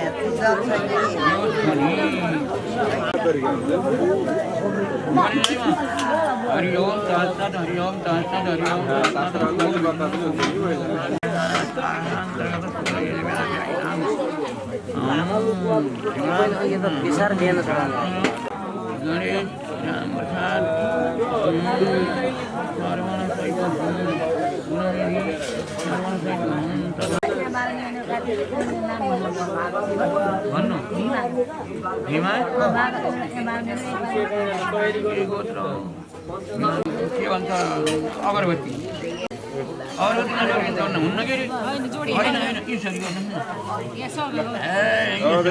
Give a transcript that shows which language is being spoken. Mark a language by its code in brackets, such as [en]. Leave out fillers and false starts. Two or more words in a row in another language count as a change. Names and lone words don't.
[sa] हरि ओम तत्सत् हरि ओम तत्सत् हरि ओम गणेश राम प्रसाद [ne] भन्नु भीमा के भन्छ अगरबत्ती हुन्न के होइन यसरी गर्नु